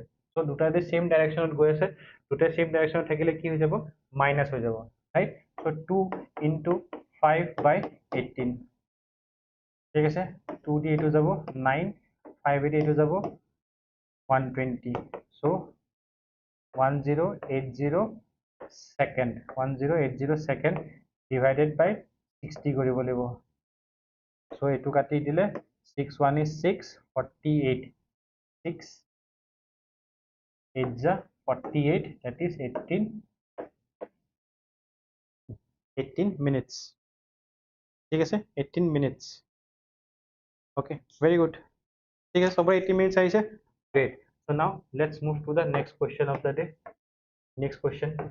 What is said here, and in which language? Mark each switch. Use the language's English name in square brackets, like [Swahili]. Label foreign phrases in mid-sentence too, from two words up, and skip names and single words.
[Assamese] চ' দুটা যদি [English] same directionত [Assamese] গৈ আছে, দুটাই [English] same directionত [Assamese] থাকিলে কি হৈ যাব, মাইনাছ হৈ যাব, ৰাইট। চ' [English] 2 into 5 by 18, [Assamese] ঠিক আছে, 2 দি এইটো যাব 9, 5 দি এইটো যাব 120, চ' [English] 1080 second 1080 second divided by 60 [Assamese] কৰিব লাগিব so এটো কাটি দিলে [English] 6 1 is 6 [Assamese] 48 6 [English] 8 ja 48 that is 18 minutes [Assamese] ঠিক আছে [English] 18 minutes okay very good [Assamese] ঠিক আছে সবৰে [English] 18 minutes আহিছে great so now let's move to the next question of the day next question